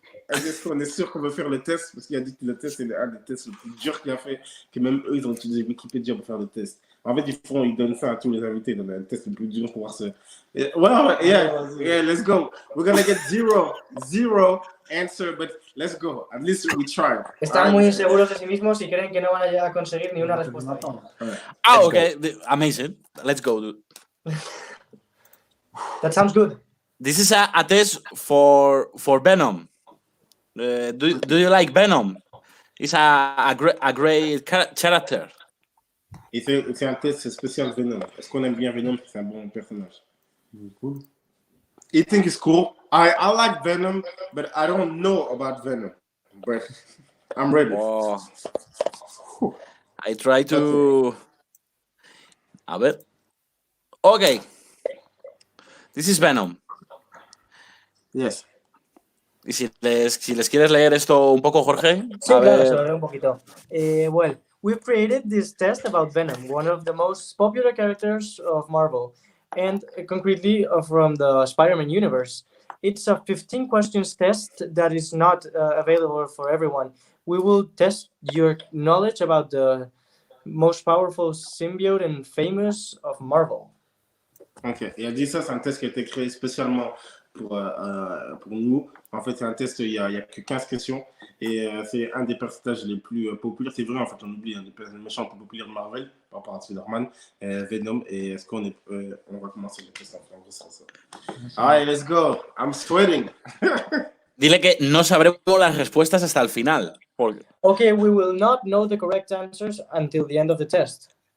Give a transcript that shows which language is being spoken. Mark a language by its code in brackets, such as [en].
[fr] Est-ce qu'on est sûr qu'on veut faire le test? Parce qu'il a dit que le test est un des tests les plus durs qu'il a fait, que même eux, ils ont utilisé Wikipédia pour faire le test. En fait, ils donnent ça à tous les invités, ils donnent un test le plus dur pour voir ce... [en] Yeah, let's go. We're gonna get zero answer, but let's go. At least we tried. [es] Están muy inseguros de sí mismos y creen que no van a conseguir ni una respuesta. [en] Okay. Amazing. Let's go, dude. That sounds good. This is a test for Venom. Do you like Venom? It's a great character. [fr] Et c'est un test spécial Venom. Est-ce qu'on aime bien Venom? C'est un bon personnage. [en] Cool. I think it's cool. I like Venom, but I don't know about Venom. But I'm ready. Oh. I try to... [es] A ver. [en] Okay. This is Venom. Yes. [es] Y si les quieres leer esto un poco, Jorge. Sí, claro, se lo leo un poquito. [en] Well, we've created this test about Venom, one of the most popular characters of Marvel, and concretely from the Spider-Man universe. It's a 15 questions test that is not available for everyone. We will test your knowledge about the most powerful symbiote and famous of Marvel. Ok. [fr] Et a dit ça, c'est un test qui a été créé spécialement pour nous. En fait, c'est un test, il y a que 15 questions. Et c'est un des personnages les plus populaires. C'est vrai, en fait, on oublie un des méchants les plus populaires de Marvel, par rapport à Spider-Man, Venom. Et est-ce qu'on on va commencer le test en gros, c'est ça. [en] Alright, let's go. I'm sweating. [es] Dile que no sabremos las respuestas hasta el final. Porque... [en] Okay, we will not know the correct answers until the end of the test.